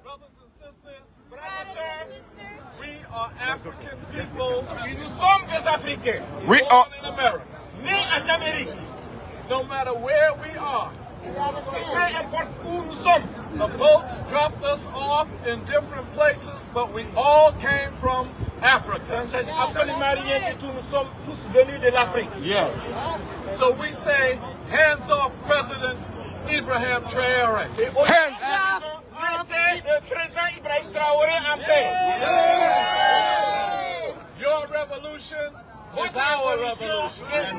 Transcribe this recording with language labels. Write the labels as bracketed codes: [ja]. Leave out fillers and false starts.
[en] Brothers and sisters, we are African people. [fr] Nous sommes des Africains. [en] We Born are... in America. [fr] Nés en Amérique. [en] No matter where we are. [fr] Peu importe où nous sommes. [en] The boats dropped us off in different places, but we all came from Africa. [fr] Ça ne change absolument rien du tout. Nous sommes tous venus de l'Afrique. [en] Yeah. So we say, hands off President Ibrahim Traoré. Hands! [fr] Laissez le président Ibrahim Traoré en paix. [en] Your revolution is our revolution.